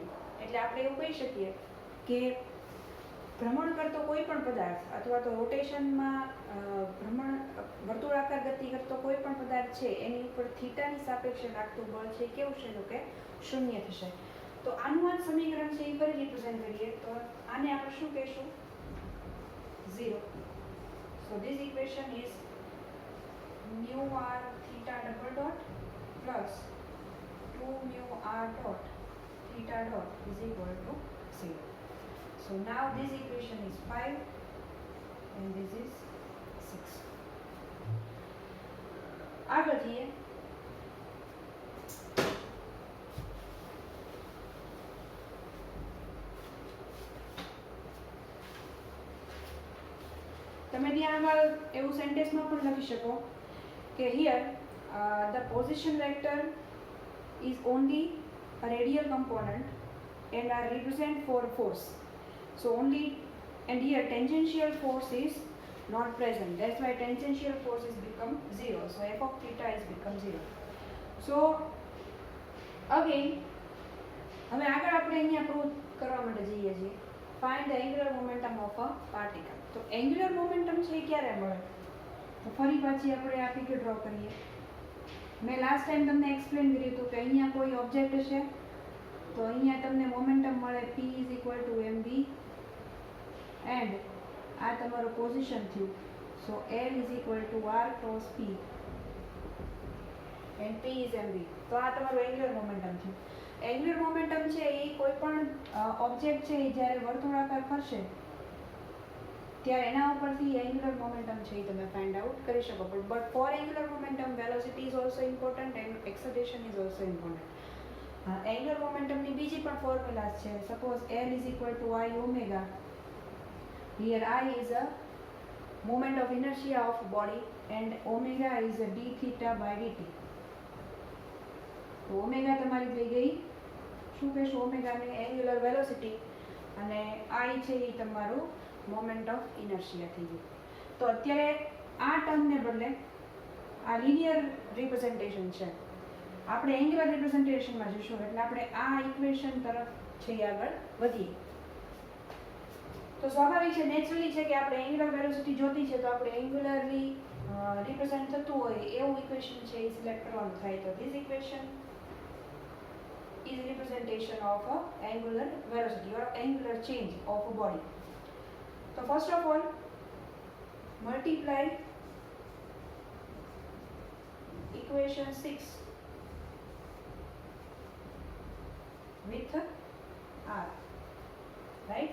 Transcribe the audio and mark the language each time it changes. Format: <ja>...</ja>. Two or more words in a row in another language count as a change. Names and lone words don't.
<gu>એટલે આપણે એવું કહી શકીએ કે ભ્રમણ કરતો કોઈ પણ પદાર્થ અથવા તો રોટેશનમાં વર્તુળાકાર ગતિ કરતો કોઈ પણ પદાર્થ છે એની ઉપર થીટાની સાપેક્ષે લાગતું બળ છે કેવું છે તો કે શૂન્ય થશે. તો આનું આ સમીકરણ છે એ ફરી રિપ્રેઝન્ટ કરીએ તો આને આપણે શું કહીશું? 0.</gu> <en>So this equation is mu r theta double dot plus 2 mu r dot theta dot is equal to 0. So now this equation is 5 and this is 6.</en> <gu>આગળ વધીએ. તમે ત્યાં આગળ એવું સેન્ટેન્સમાં પણ લખી શકો કે</gu> <en>here the position vector is only a radial component and are represent for force. So only, and here tangential force is not present. That's why tangential force is become 0. So f of theta is become 0. So again,</en> <gu>હવે આગળ આપણે અહીંયા પ્રૂવ કરવા માટે જઈએ છીએ.</gu> <en>Find the angular momentum of a particle.</en> <gu>તો</gu> <en>angular momentum</en> <gu>છે એ ક્યારે મળે? તો ફરી પાછી આપણે આ ફિગર ડ્રો કરીએ. મેં</gu> <en>last time</en> <gu>તમને એક્સપ્લેન કર્યું હતું કે અહીંયા કોઈ ઓબ્જેક્ટ હશે તો અહીંયા તમને મોમેન્ટમ મળે</gu> <en>p is equal to mv and</en> <gu>આ તમારું પોઝિશન થયું.</gu> <en>સો L is equal to r cross p and p is mv.</en> <gu>તો આ તમારું</gu> <en>angular momentum</en> <gu>થયું.</gu> <en>angular momentum</en> <gu>છે એ કોઈ પણ ઓબ્જેક્ટ છે એ જ્યારે વર્તુળાકાર ફરશે ત્યારે એના ઉપરથી</gu> <en>angular momentum</en> <gu>છે એ તમે</gu> <en>find out</en> <gu>કરી શકો.</gu> <en>But for angular momentum velocity is also important and acceleration is also important એન્ડ એક્સેલરેશન ઇઝ ઓલ્સો ઇમ્પોર્ટન્ટ. angular momentumની</en> <gu>બીજી પણ ફોર્મ્યુલાસ છે.</gu> <en>સપોઝ L is equal to I omega. Here I is a moment of inertia of body and omega is a d theta by dt.</en> <gu>તો ઓમેગા તમારી થઈ ગઈ શું કહેશું ઓમેગાને</gu> <en>angular velocity</en> <gu>અને I છે એ તમારું</gu> <en>moment of inertia</en> <gu>થઈ ગયું. તો અત્યારે આ ટર્મને બદલે આ</gu> <en>linear representation</en> <gu>છે. આપણે</gu> <en>angular representationમાં</en> <gu>જઈશું એટલે આપણે આ ઇક્વેશન તરફ છે આગળ વધીએ. તો સ્વાભાવિક છે, નેચરલી છે કે આપણે</gu> <en>angular velocity</en> <gu>જોતી છે તો આપણે</gu> <en>angularly represent</en> <gu>થતું હોય એવું ઇક્વેશન છે એ સિલેક્ટ કરવાનું થાય.</gu> <en>તો this equation is representation of a angular velocity or angular change of a body. So first of all, multiply equation 6 with r, right?</en>